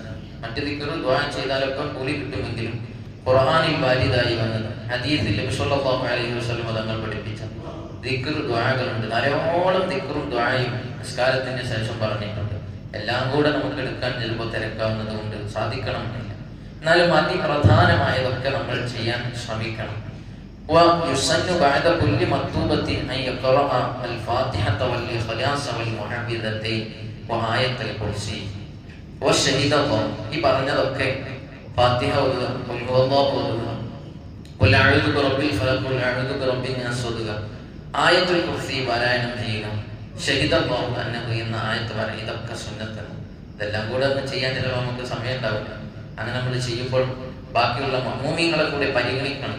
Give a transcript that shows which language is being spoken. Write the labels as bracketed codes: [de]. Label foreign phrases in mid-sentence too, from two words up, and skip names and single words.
[ml] മറ്റു ദിക്ർ ദുആ ചെയ്താലൊക്കെ കൂലി കിട്ടുമെങ്കിലും ഖുർആനിൽ വാരിദായി വന്നത് ഹദീസിൽ നബി [ar] صلى الله عليه وسلم [ml] തങ്ങൾ പഠിപ്പിച്ച ദിക്ർ ദുആകളുണ്ട്. ധാരാളം ദിക്റും ദുആയും നിസ്കാരത്തിന് ശേഷം പറഞ്ഞിട്ടുണ്ട്. എല്ലാം കൂടെ നമുക്ക് എടുക്കാൻ ചിലപ്പോൾ തിരക്കാവുന്നത് കൊണ്ട് സാധിക്കണമെന്നില്ല. എന്നാലും അതിപ്രധാനമായതൊക്കെ നമ്മൾ ചെയ്യാൻ ശ്രമിക്കണം. [ar] ويسن بعد كل مكتوبة أن يقرأ الفاتحة والإخلاص والمعوذتين وآية الكرسي والشهيد الله. [ml] ഈ പറഞ്ഞതൊക്കെ ഫാത്തിഹ ഓതുക, [ar] قل هو الله [ml] ഓതുക, [ar] قل أعوذ برب الفلق, قل أعوذ برب الناس [ml] ഓതുക, ആയത്തുൽ കുർസി പാരായണം ചെയ്യുക, [ar] شهد الله أنه [ml] എന്ന ആയത്ത് പറയുക. ഇതൊക്കെ സുന്നത്താണ്. ഇതെല്ലാം കൂടെ ഒന്നും ചെയ്യാൻ ചിലപ്പോൾ നമുക്ക് സമയം ഉണ്ടാവില്ല. അങ്ങനെ നമ്മൾ ചെയ്യുമ്പോൾ ബാക്കിയുള്ള മഅ്മൂമീങ്ങളെ കൂടെ പരിഗണിക്കണം.